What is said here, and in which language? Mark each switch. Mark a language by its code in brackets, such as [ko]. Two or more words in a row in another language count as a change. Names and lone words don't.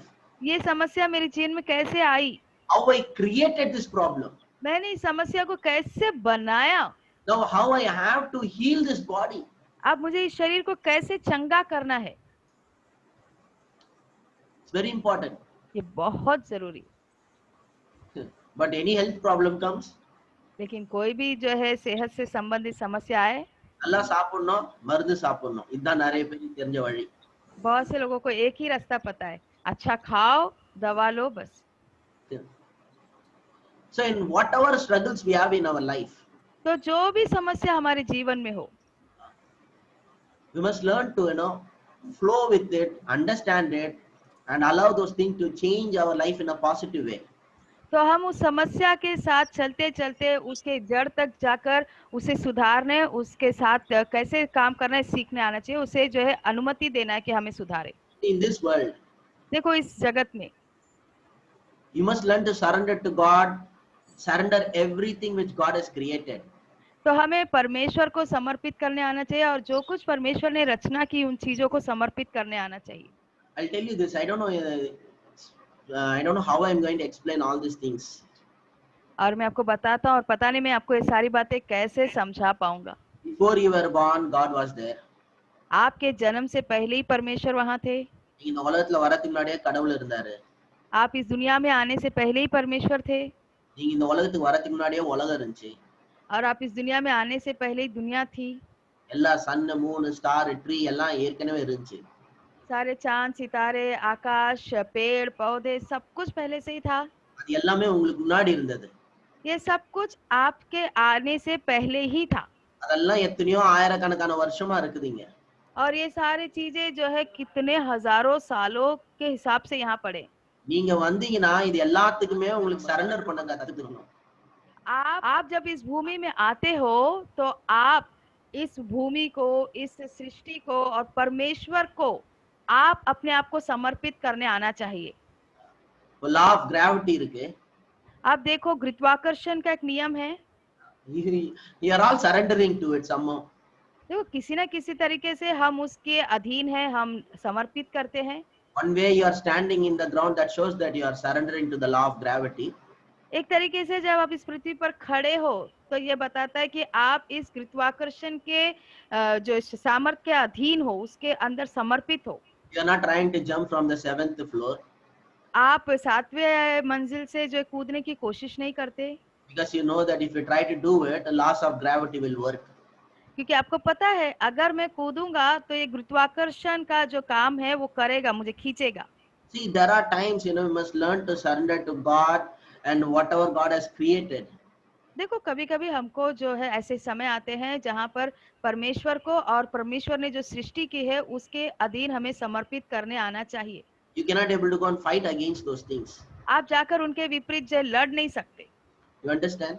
[hi] ये समस्या मेरे जीवन में कैसे आई, [en] How I created this problem? [hi] मैंने इस समस्या को कैसे बनाया, [en] Now how I have to heal this body? [hi] अब मुझे इस शरीर को कैसे चंगा करना है। [en] It's very important. [hi] ये बहुत जरूरी। [en] But any health problem comes, [hi] लेकिन कोई भी जो है सेहत से संबंधित समस्या आए, [ta] நல்லா சாப்பிடணும் மருந்து சாப்பிடணும் இதுதான் நிறைய பேருக்கு தெரிஞ்ச வழி. [hi] बहुत से लोगों को एक ही रास्ता पता है, अच्छा खाओ दवा लो बस। [en] So in whatever struggles we have in our life, [hi] तो जो भी समस्या हमारे जीवन में हो, [en] we must learn to flow with it, understand it, and allow those things to change our life in a positive way. [hi] तो हम उस समस्या के साथ चलते चलते उसके जड़ तक जाकर उसे सुधारने, उसके साथ कैसे काम करना है सीखने आना चाहिए, उसे जो है अनुमति देना है कि हमें सुधारे। [en] In this world, [hi] देखो इस जगत में [en] you must learn to surrender to God, surrender everything which God has created. [hi] तो हमें परमेश्वर को समर्पित करने आना चाहिए और जो कुछ परमेश्वर ने रचना की उन चीजों को समर्पित करने आना चाहिए। [en] I'll tell you this. I don't know how I'm going to explain all these things. [hi] और मैं आपको बताता हूँ और पता नहीं मैं आपको ये सारी बातें कैसे समझा पाऊंगा। [en] Before you were born, God was there. [hi] आपके जन्म से पहले ही परमेश्वर वहां थे। [ta] நீங்க இந்த உலகத்துல வரதுக்கு முன்னாடியே கடவுள் இருந்தாரு. [hi] आप इस दुनिया में आने से पहले ही परमेश्वर थे। [ta] நீங்க இந்த உலகத்துக்கு வரதுக்கு முன்னாடியே உலகம் இருந்துச்சு. [hi] और आप इस दुनिया में आने से पहले ही दुनिया थी। [ta] எல்லா [en] sun moon star tree [ta] எல்லாம் ஏற்கனவே இருந்துச்சு. [hi] सारे चांद सितारे आकाश पेड़ पौधे सब कुछ पहले से ही था। [ta] அது எல்லாமே உங்களுக்கு முன்னாடி இருந்தது. [hi] ये सब कुछ आपके आने से पहले ही था. [ta] அதெல்லாம் எத்தனையோ ஆயிரக்கணக்கான வருஷமா இருக்குதுங்க. [hi] और ये सारी चीजें जो है कितने हजारों सालों के हिसाब से यहाँ पड़े। [ta] நீங்க वंदீங்கன்னா இது எல்லாத்துக்குமே உங்களுக்கு சரண்டர் பண்ண கத்துக்கணும். [hi] आप जब इस भूमि में आते हो तो आप इस भूमि को, इस सृष्टि को और परमेश्वर को आप अपने आप को समर्पित करने आना चाहिए। [en] law of gravity இருக்கு. [hi] आप देखो गुरुत्वाकर्षण का एक नियम है। [en] you are all surrendering to it somehow. [hi] देखो किसी ना किसी तरीके से हम उसके अधीन हैं, हम समर्पित करते हैं। [en] One way you are standing in the ground that shows that you are surrendering to the law of gravity. [hi] एक तरीके से जब आप इस पृथ्वी पर खड़े हो तो ये बताता है कि आप इस गुरुत्वाकर्षण के जो सामर्थ्य के अधीन हो, उसके अंदर समर्पित हो। [en] You are not trying to jump from the 7th floor. [hi] आप 7वें मंजिल से जो कूदने की कोशिश नहीं करते, [en] Because you know that if you try to do it, the laws of gravity will work. [hi] क्योंकि आपको पता है अगर मैं कूदूंगा तो ये गुरुत्वाकर्षण का जो काम है वो करेगा, मुझे खींचेगा। [en] See, there are times you must learn to surrender to God and whatever God has created. [hi] देखो कभी-कभी हमको जो है ऐसे समय आते हैं जहाँ पर परमेश्वर को और परमेश्वर ने जो सृष्टि की है उसके अधीन हमें समर्पित करने आना चाहिए। [en] You cannot able to go and fight against those things. [hi] आप जाकर उनके विपरीत जो लड़ नहीं सकते। [en] You understand?